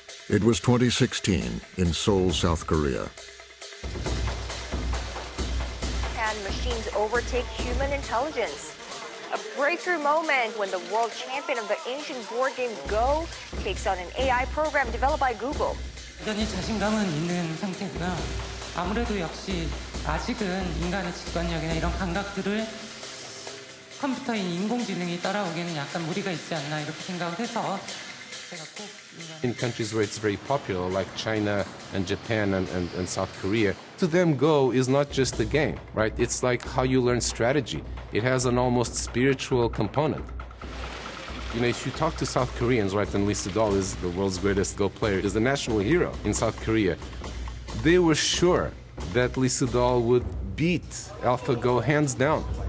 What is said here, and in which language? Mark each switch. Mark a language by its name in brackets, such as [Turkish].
[English] It was 2016 in Seoul, South Korea. Can machines overtake human intelligence? A breakthrough moment when the world champion of the ancient board game Go takes on an AI program developed by Google. [Korean] 여전히 자신감은 있는 상태고요. 아무래도 역시 아직은 인간의 직관력이나 이런 감각들을 컴퓨터인 인공지능이 따라오기에는 약간 무리가 있지 않나 이렇게 생각을 해서 제가 꼭 [English] In countries where it's very popular, like China and Japan and South Korea, to them Go is not just a game, right? It's like how you learn strategy. It has an almost spiritual component. You know, if you talk to South Koreans, right, and Lee Sedol is the world's greatest Go player, is the national hero in South Korea, they were sure that Lee Sedol would beat AlphaGo hands down.